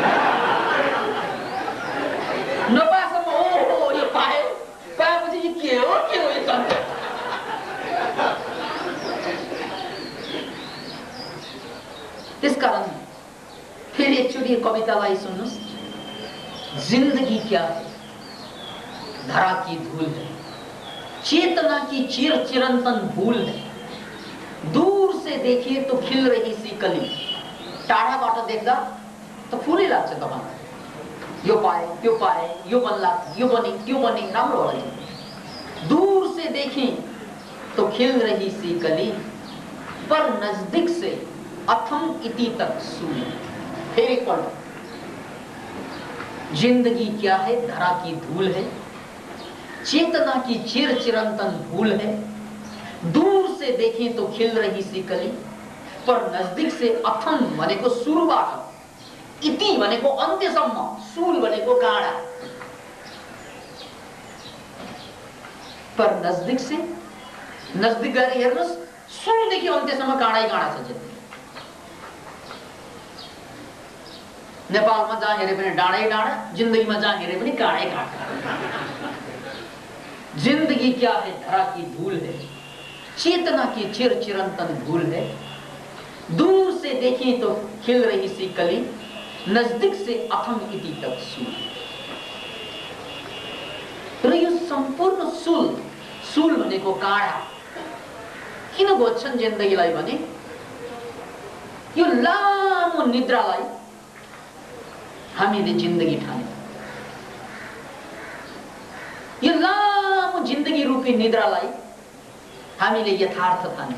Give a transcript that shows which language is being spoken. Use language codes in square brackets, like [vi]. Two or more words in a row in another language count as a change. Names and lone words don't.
[ne] नपाएसम्म ओहो यो पायो, पाएपछि के हो यो सन्देश। त्यसकारण फेरि एकचोटि कवितालाई सुन्नुस्। [hi] जिंदगी क्या है? धरा की धूल है, चेतना की चिर चिरंतन भूल है। दूर से देखिए तो खिल रही सी कली। [ne] टाढाबाट देख्दा त फुलै लाग्छ तपाईलाई। यो पाए, त्यो पाए, यो बन्ला, यो बने, त्यो बने, राम्रो होला। [hi] दूर से देखें तो खिल रही सी कली, पर नजदीक से अथम इति तक सूल। फिर एक पढ़, जिंदगी क्या है? धरा की धूल है, चेतना की चिर चिरंतन भूल है। दूर से देखें तो खिल रही सी कली, पर नजदीक से अथम [ne] भनेको सुरुबाट, इति भनेको अन्त्यसम्म, सूल भनेको काँडा। [hi] पर नजदीक से, [ne] नजदीक गएर हेर्नुस्, सुरुदेखि अन्त्यसम्म काँडै काँडा छ जिन्दगी। नेपालमा जहाँ हेरे पनि डाँडै डाँडा, जिन्दगीमा जहाँ हेरे पनि काँडै काँडा। [hi] जिंदगी क्या है? धरा की धूल है, चेतना की चिर चिरंतन भूल है। दूर से देखें तो खिल रही सी कली, नजदीक से अथम इति तक सूल। [ne] र यो सम्पूर्ण सूल, सूल भनेको काँडा किन घोज्छन् जिन्दगीलाई भने, यो लामो निद्रालाई हामीले जिन्दगी ठाने। यो लामो जिन्दगी रूपी निद्रालाई हामीले यथार्थ ठाने।